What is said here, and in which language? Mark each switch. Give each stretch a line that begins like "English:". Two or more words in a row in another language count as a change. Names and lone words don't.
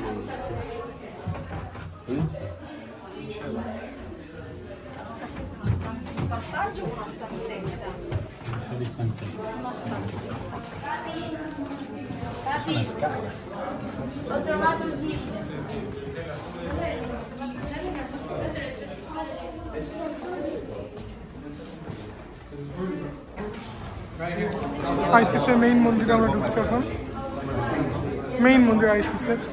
Italian: passaggio o una stanzetta? Una stanzetta. Capisco. Ho trovato il video.
Bangla: আইসিসের মেইন মন্দিরে আমরা ঢুকছি এখন। মেইন মন্দির আইসিসের।